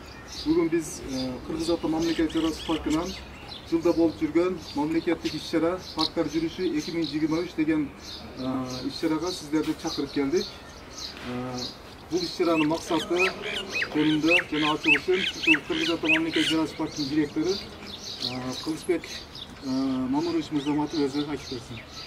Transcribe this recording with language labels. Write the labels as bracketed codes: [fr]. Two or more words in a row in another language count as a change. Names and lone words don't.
[ky] Бүгін біз Кыргыз Ата мамлекеттик жаратылыш паркынан жылда болып жүрген мамлекеттик иш-чара парктар жүрүшү 2023 деген иш-чарага сиздерди чакырып келдик. Бұл иш-чаранын максаты жөнүндө жана ачылышын Кыргыз Ата мамлекеттик жаратылыш паркынын директору Кылычбек Мамурович Мырзаматов өзү айтып берсин.